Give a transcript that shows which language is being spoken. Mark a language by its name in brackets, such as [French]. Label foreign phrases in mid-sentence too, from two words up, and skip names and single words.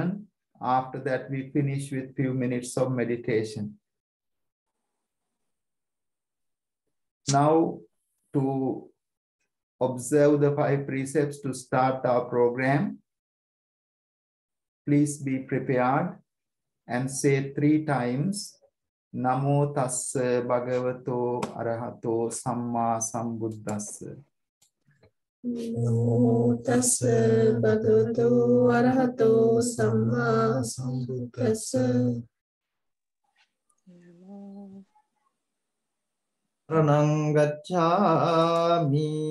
[English] After that, we finish with few minutes of meditation. Now, to observe the 5 precepts to start our program, please be prepared and say 3 times, [Pali] Namo tassa bhagavato arahato samma sambuddhassa. Namo tassa bhagavato arahato samma sambuddhassa. Saranang gacchami.